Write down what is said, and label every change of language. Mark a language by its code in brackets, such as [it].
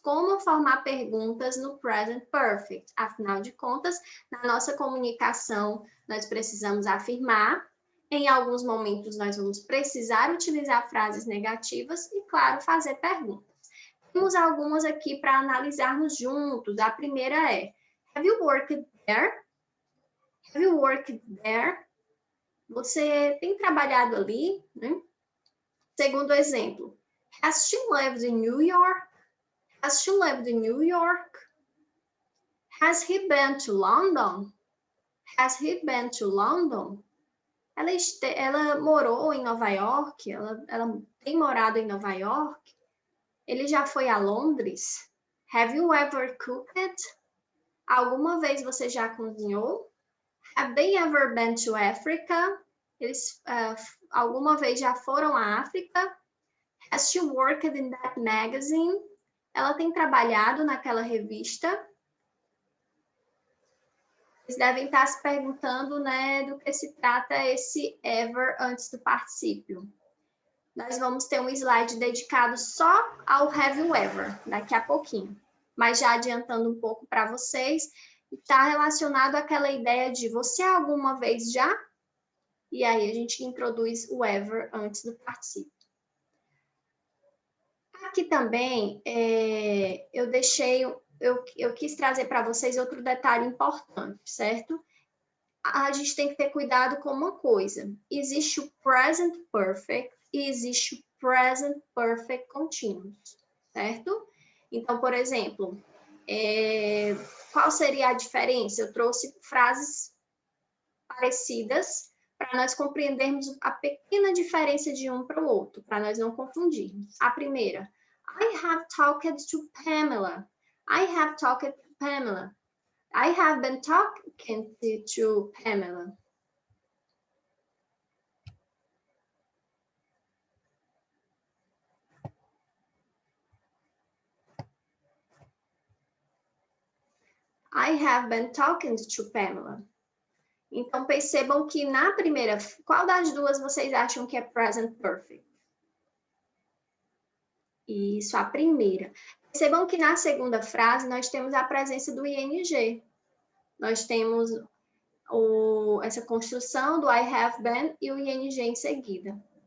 [pt] Como formar perguntas no Present Perfect? Afinal de contas, na nossa comunicação, nós precisamos afirmar. Em alguns momentos, nós vamos precisar utilizar frases negativas e, claro, fazer perguntas. Temos algumas aqui para analisarmos juntos. A primeira é: [en] Have you worked there? Have you worked there? [pt] Você tem trabalhado ali? Né? Segundo exemplo, [en] has she lived in New York? Has she lived in New York? Has he been to London? Has he been to London? [pt] Ela morou em Nova York? Ela tem morado em Nova York? Ele já foi a Londres? [en] Have you ever cooked? [pt] Alguma vez você já cozinhou? [en] Have they ever been to Africa? [pt] Eles alguma vez já foram à África? [en] Has she worked in that magazine? [pt] Ela tem trabalhado naquela revista? Vocês devem estar se perguntando, né, do que se trata esse ever antes do particípio. Nós vamos ter um slide dedicado só ao have you ever, daqui a pouquinho. Mas já adiantando um pouco para vocês, está relacionado àquela ideia de você alguma vez já? E aí a gente introduz o ever antes do particípio. Aqui também eu quis trazer para vocês outro detalhe importante, certo? A gente tem que ter cuidado com uma coisa. Existe o present perfect e existe o present perfect continuous, certo? Então, por exemplo, qual seria a diferença? Eu trouxe frases parecidas para nós compreendermos a pequena diferença de um para o outro, para nós não confundirmos. A primeira, [en] I have talked to Pamela. I have talked to Pamela. I have been talking to Pamela. I have been talking to Pamela. [pt] Então, percebam que na primeira, qual das duas vocês acham que é present perfect? Isso, a primeira. Percebam que na segunda frase nós temos a presença do ing. Nós temos essa construção do I have been e o ing em seguida.